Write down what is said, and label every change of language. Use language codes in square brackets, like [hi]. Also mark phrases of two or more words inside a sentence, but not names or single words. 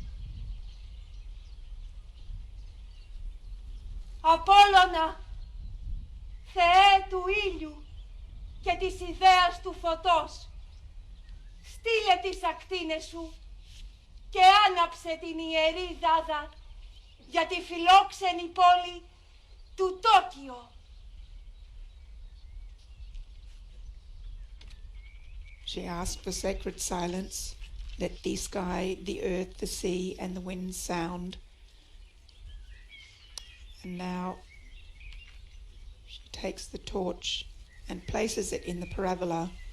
[el] Απόλλωνα, Θεέ του ήλιου και της ιδέας του φωτός, στείλε τις ακτίνες σου και άναψε την ιερή δάδα για τη φιλόξενη πόλη του Τόκιο. [en] She asked for sacred silence. Let the sky, the earth, the sea, and the wind sound. And now she takes the torch and places it in the parabola.